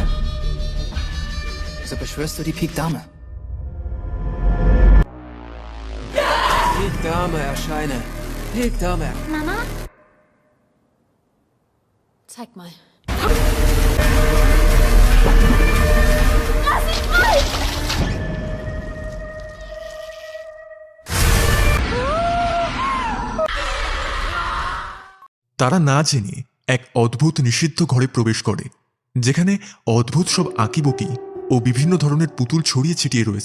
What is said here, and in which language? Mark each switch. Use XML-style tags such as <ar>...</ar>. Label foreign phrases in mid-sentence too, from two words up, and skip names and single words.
<de>So beschwörst du die Pik Dame. Pik Dame erscheine. Pik Dame. Mama? Zeig mal. Lass mich frei!</de> <bn>তারা না জেনে এক অদ্ভুত নিষিদ্ধ ঘরে প্রবেশ করে, যেখানে অদ্ভুত সব আঁকিবুকি ও বিভিন্ন ধরনের পুতুল ছড়িয়ে ছিটিয়ে রয়েছে।</bn>